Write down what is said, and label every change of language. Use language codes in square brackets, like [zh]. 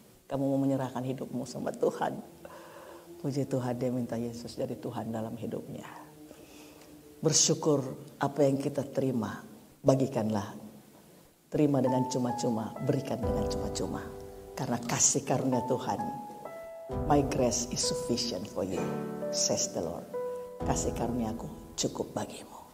[id] Kamu mau menyerahkan hidupmu sama Tuhan. Puji Tuhan dia minta Yesus jadi Tuhan dalam hidupnya. Bersyukur apa yang kita terima. Bagikanlah. Terima dengan cuma-cuma. Berikan dengan cuma-cuma. Karena kasih karunia Tuhan. [en] My grace is sufficient for you. Says the Lord. [id] Kasih karuniaku cukup bagimu.